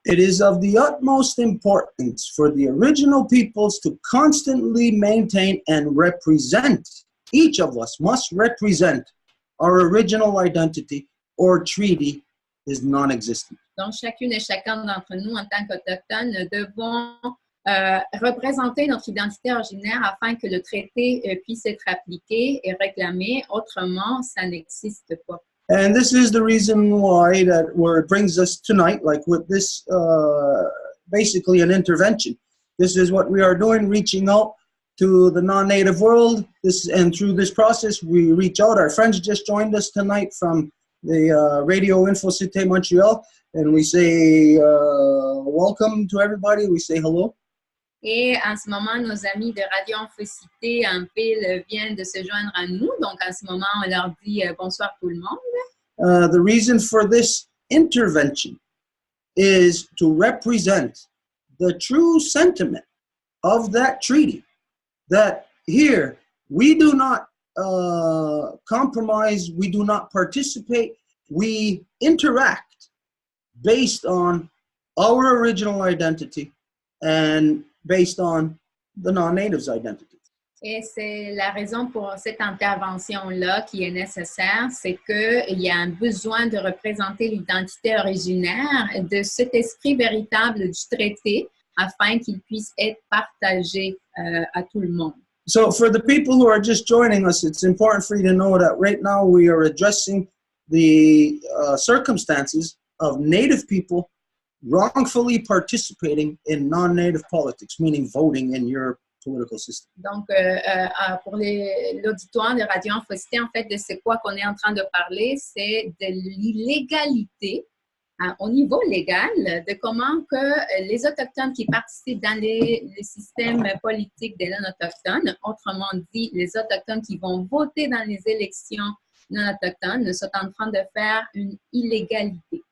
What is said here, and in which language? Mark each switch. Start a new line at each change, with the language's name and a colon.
English: It is of the utmost importance for the original peoples to constantly maintain and represent. Each of us must represent our original identity or treaty is non-existent.
French: Donc, chacune et chacun d'entre nous, en tant qu'Autochtones, devons représenter notre identité originaire afin que le traité puisse être appliqué et réclamé. Autrement, ça n'existe pas.
English: And this is the reason why that where it brings us tonight, like with this, basically an intervention. This is what we are doing, reaching out to the non-native world. And through this process, we reach out. Our friends just joined us tonight from the Radio Info Cité Montreal, and we say welcome to everybody. We say hello.
French: Et en ce moment, nos amis de Radio Infocité en ville viennent de se joindre à nous. Donc, en ce moment, on leur dit bonsoir tout le monde.
English: The reason for this intervention is to represent the true sentiment of that treaty, that here we do not compromise, we do not participate, we interact based on our original identity, and based on the non-native's identity.
French: Et c'est la raison pour cette intervention-là qui est nécessaire, c'est qu'il y a un besoin de représenter l'identité originaire de cet esprit véritable du traité afin qu'il puisse être partagé à tout le monde.
English: So for the people who are just joining us, it's important for you to know that right now we are addressing the circumstances of Native people wrongfully participating in non-Native politics, meaning voting in your political system.
French: Donc, pour l'auditoire de Radio Infocité, en fait, de c'est quoi qu'on est en train de parler, c'est de l'illégalité au niveau légal, de comment que les Autochtones qui participent dans les systèmes politiques des non-Autochtones, autrement dit, les Autochtones qui vont voter dans les élections non-Autochtones, sont en train de faire une illégalité.